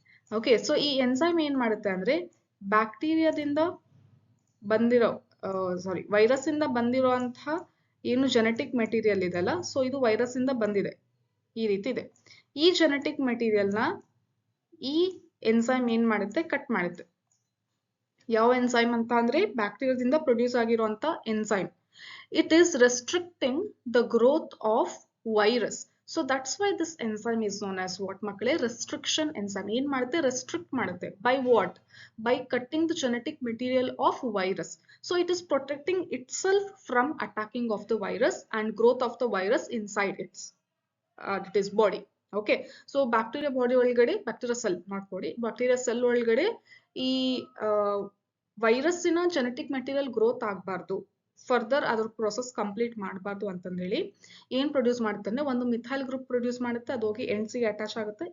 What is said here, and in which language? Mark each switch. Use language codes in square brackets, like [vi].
[kn] Okay, so ಈ enzyme ಏನ್ ಮಾಡುತ್ತೆ ಅಂದ್ರೆ ಬ್ಯಾಕ್ಟೀರಿಯಾದಿಂದ ಬಂದಿರೋ ವೈರಸ್ ಇಂದ ಬಂದಿರುವಂತಹ ಏನು ಜೆನೆಟಿಕ್ ಮೆಟೀರಿಯಲ್ ಇದೆಲ್ಲ, ಸೊ ಇದು ವೈರಸ್ ಇಂದ ಬಂದಿದೆ, ಈ ರೀತಿ ಇದೆ. ಈ ಜೆನೆಟಿಕ್ ಮೆಟೀರಿಯಲ್ ನ ಈ ಎನ್ಸೈಮ್ ಏನ್ ಮಾಡುತ್ತೆ, ಕಟ್ ಮಾಡುತ್ತೆ. ಯಾವ ಎನ್ಸೈಮ್ ಅಂತ ಅಂದ್ರೆ ಬ್ಯಾಕ್ಟೀರಿಯಾದಿಂದ ಪ್ರೊಡ್ಯೂಸ್ ಆಗಿರುವಂತ enzyme. [en] It is restricting the growth of virus. So that's why this enzyme is known as what ಮಕ್ಕಳೇ, restriction enzyme. [kn] ಏನ್ ಮಾಡುತ್ತೆ, restrict ಮಾಡುತ್ತೆ. [en] By what? By cutting the genetic material of virus. So it is protecting itself from attacking of the virus and growth of the virus inside its it is body. [kn] Okay, so bacteria body ಒಳಗಡೆ, bacteria cell not body, bacteria cell ಒಳಗಡೆ ಈ ವೈರಸ್ಸಿನ genetic material growth ಆಗಬಾರ್ದು, further ಅದ್ರ process complete ಮಾಡಬಾರ್ದು ಅಂತಂದೇಳಿ ಏನ್ produce ಮಾಡುತ್ತೆ ಅಂದ್ರೆ ಒಂದು ಮಿಥೈಲ್ ಗ್ರೂಪ್ ಪ್ರೊಡ್ಯೂಸ್ ಮಾಡುತ್ತೆ, ಅದು ಹೋಗಿ ಎಂಡ್ಸಿಗೆ ಅಟ್ಯಾಚ್ ಆಗುತ್ತೆ.